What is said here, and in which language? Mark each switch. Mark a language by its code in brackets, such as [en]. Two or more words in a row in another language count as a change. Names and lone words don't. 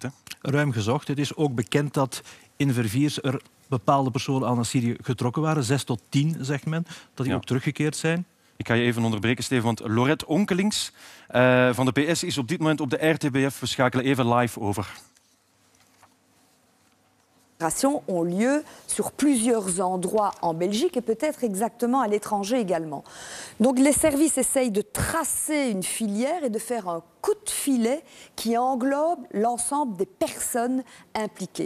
[nl] Hè? Ruim gezocht. Het is ook bekend dat in Verviers er bepaalde personen al naar Syrië getrokken waren. 6 tot 10, zegt men, dat die ook teruggekeerd zijn. Ik ga je even onderbreken, Steven, want Laurette Onkelings van de PS is op dit moment op de RTBF. We schakelen even live over. [fr] Ont lieu sur plusieurs endroits en Belgique et peut-être exactement à l'étranger également. Donc les services essayent de tracer une filière et de faire un coup de filet qui englobe l'ensemble des personnes impliquées.